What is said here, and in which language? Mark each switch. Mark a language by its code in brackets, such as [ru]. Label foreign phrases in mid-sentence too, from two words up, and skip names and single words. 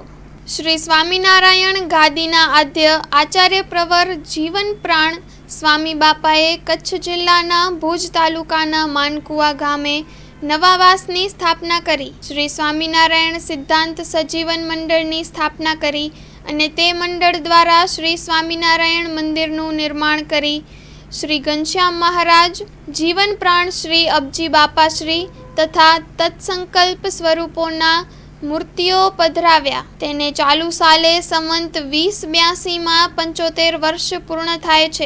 [gu] શ્રી સ્વામીનારાયણ ગાદીના આદ્ય આચાર્ય પ્રવર જીવન પ્રાણ સ્વામી બાપાએ કચ્છ જિલ્લાના ભુજ તાલુકાના માનકુવા ગામે નવાવાસની સ્થાપના કરી। શ્રી સ્વામીનારાયણ સિદ્ધાંત સજીવન મંડળની સ્થાપના કરી અને તે મંડળ દ્વારા શ્રી સ્વામિનારાયણ મંદિરનું નિર્માણ કરી શ્રી ઘનશ્યામ મહારાજ જીવન પ્રાણ શ્રી અબજી બાપાશ્રી તથા તત્સંકલ્પ સ્વરૂપોના મૂર્તિઓ પધરાવ્યા। તેને ચાલુ સાલે સંવંત 2082માં 75 વર્ષ પૂર્ણ થાય છે।